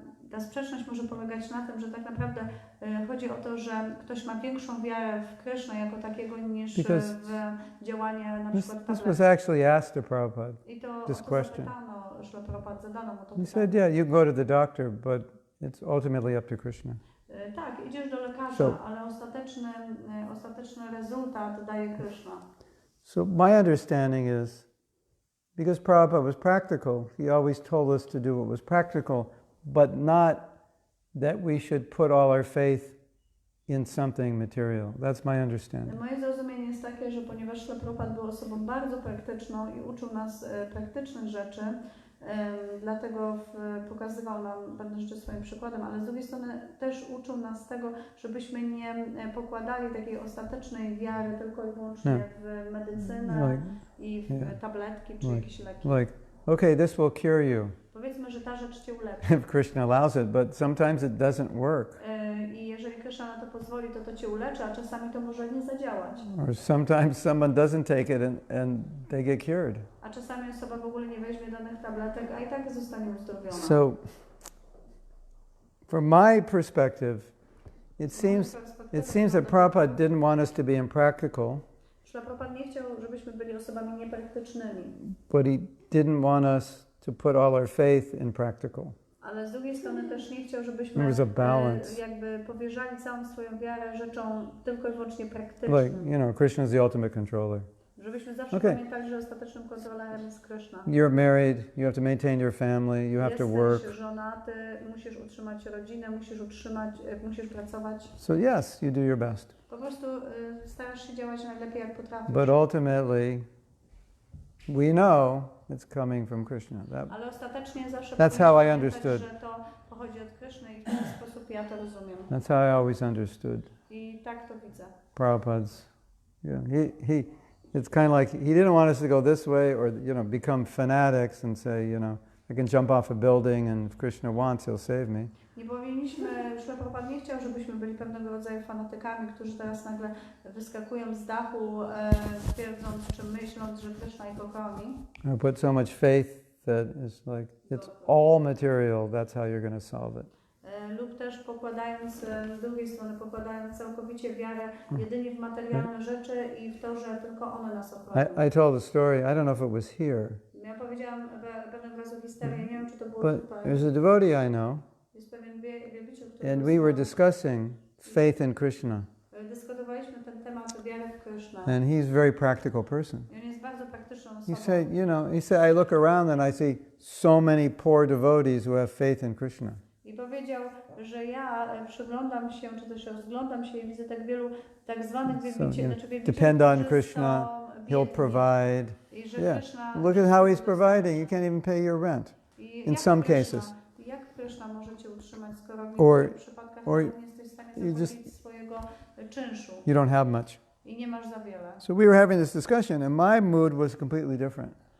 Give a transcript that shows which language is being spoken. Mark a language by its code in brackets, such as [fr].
[pl] Ta sprzeczność może polegać na tym, że tak naprawdę chodzi o to, że ktoś ma większą wiarę w Krishna jako takiego niż w działanie na przykład [en] this was actually asked to Prabhupada. [pl] I to [en] this question. [pl] Zadano mu to [en] He said, yeah, you go to the doctor, but it's ultimately up to Krishna. [pl] Tak, idziesz do lekarza, ale ostateczny rezultat daje Krishna. [en] So my understanding is, because Prabhupada was practical, he always told us to do what was practical, but not that we should put all our faith in something material. That's my understanding. [pl] Moje zrozumienie jest takie, że ponieważ Śrila Prabhupada był osobą bardzo praktyczną i uczył nas praktycznych rzeczy, dlatego pokazywał nam pewne rzeczy swoim przykładem, ale z drugiej strony też uczył nas tego, żebyśmy nie pokładali takiej ostatecznej wiary tylko i wyłącznie w medycynę i w tabletki czy jakieś leki. [en] Okay, this will cure you. [pl] Powiedzmy, że ta rzecz cię uleczy. [en] If Krishna allows it, but sometimes it doesn't work. [pl] I jeżeli Krishna na to pozwoli, to cię uleczy, a czasami to może nie zadziałać. [en] Or sometimes someone doesn't take it and they get cured. [pl] A czasami osoba w ogóle nie weźmie danych tabletek, a i tak zostanie uzdrowiona. [en] So, from my perspective, it seems that Prabhupada didn't want us to be impractical. [pl] Śrila Prabhupada nie chciał, żebyśmy byli osobami niepraktycznymi. [en] But he didn't want us to put all our faith in practical. [pl] Ale z drugiej strony też nie chciał, żebyśmy jakby powierzali całą swoją wiarę rzeczom tylko i wyłącznie praktycznym. [en] Like, Krishna is the ultimate controller. [pl] Żebyśmy zawsze pamiętali, że ostatecznym kontrolerem jest Krishna. [en] You're married, you have to maintain your family, you have to work. [pl] Jesteś żonaty, musisz utrzymać rodzinę, musisz pracować. [en] So yes, you do your best. [pl] Po prostu starasz się działać najlepiej jak potrafisz. [en] But ultimately, we know it's coming from Krishna. [pl] Ale ostatecznie zawsze [en] that's how I understood. [pl] Że to pochodzi od Krishny i w ten sposób ja to rozumiem. [en] That's how I always understood. [pl] I tak to widzę. [en] Prabhupada's, it's kind of like he didn't want us to go this way or become fanatics and say, I can jump off a building and if Krishna wants, he'll save me. [pl] Nie powinniśmy, Śrila Prabhupada nie chciał, żebyśmy byli pewnego rodzaju fanatykami, którzy teraz nagle wyskakują z dachu, twierdząc czy myśląc, że Krishna ich ochroni. [en] I put so much faith that it's like, it's all material, that's how you're going to solve it. [pl] Lub też pokładając, z drugiej strony pokładając całkowicie wiarę jedynie w materialne rzeczy i w to, że tylko one nas ochronią. [en] I told a story, I don't know if it was here. [pl] Ja powiedziałam pewnego razu historię, nie wiem czy to było [en] But [pl] tutaj. [en] there's a devotee I know, [pl] Jest pewien wielbiciel, który [en] and we were discussing faith in Krishna. [pl] Dyskutowaliśmy ten temat wiary w Krishna. [en] And he's a very practical person. [pl] I on jest bardzo praktyczną osobą. [en] He said, I look around and I see so many poor devotees who have faith in Krishna. [pl] I powiedział, że ja przyglądam się, czy też rozglądam się i widzę tak wielu tak zwanych wielbicieli, [en] depend on Krishna, he'll provide. Look at how he's providing. You can't even pay your rent in some cases. [pl] Jak Krishna może cię utrzymać, skoro w [en] Or [pl] przypadkach nie jesteś w stanie zapłacić swojego czynszu [en] you don't have much. [pl] I nie masz za wiele. [en] So we were having this discussion and my mood was completely different.